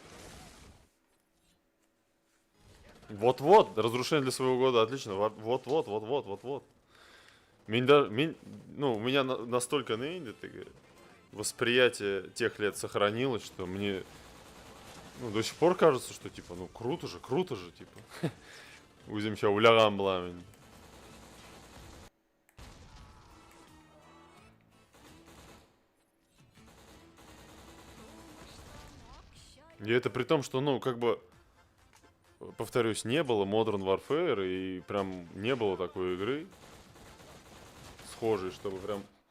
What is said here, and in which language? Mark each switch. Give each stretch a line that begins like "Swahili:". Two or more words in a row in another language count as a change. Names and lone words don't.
Russian: Вот-вот, разрушение для своего года, отлично. Вот-вот. У меня настолько восприятие тех лет сохранилось, что мне до сих пор кажется, что типа, круто же, типа.
Kazakh: Өзім ша ойлаған боламын.
Russian: И это при том, что, повторюсь, не было Modern Warfare, и прям не было такой игры схожей, чтобы прям...